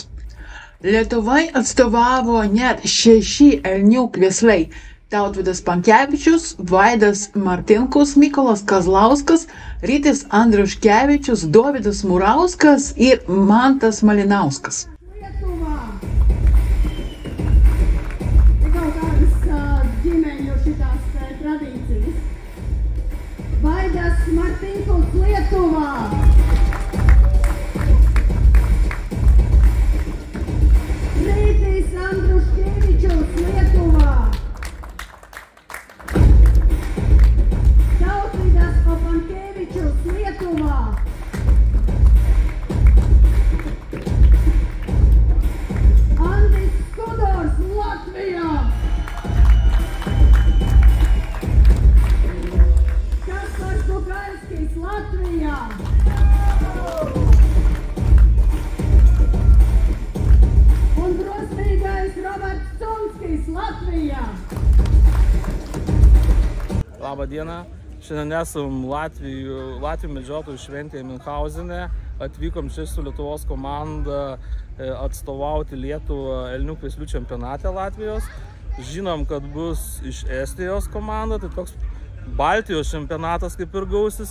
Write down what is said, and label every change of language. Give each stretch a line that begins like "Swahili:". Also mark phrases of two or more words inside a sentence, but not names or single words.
Lithuanian: Lietuvai atstovavo net 6 elnių kvesliai – Tautvydas Pankevičius, Vaidas Martinkus, Mykolas Kazlauskas, Rytis Andriuškevičius, Dovydas Murauskas ir Mantas Malinauskas.
Latvian: Vaidas Martinkus, Lietuvā! Rytis Andriuškevičius, Lietuvā! Tautvydas Pankevičius, Lietuvā! Andris Skudors, Latvijā! Latvijā! Un drosmīgais Roberts Sunskis, Latvijā!
Lithuanian: Labą dieną. Šiandien esam Latvijų medžiotojų šventėje Miunchauzene. Atvykom čia su Lietuvos komanda atstovauti Lietuvą elnių kveslių čempionate Latvijos. Žinom, kad bus iš Estijos komanda, tai toks Baltijos čempionatas kaip ir gausis.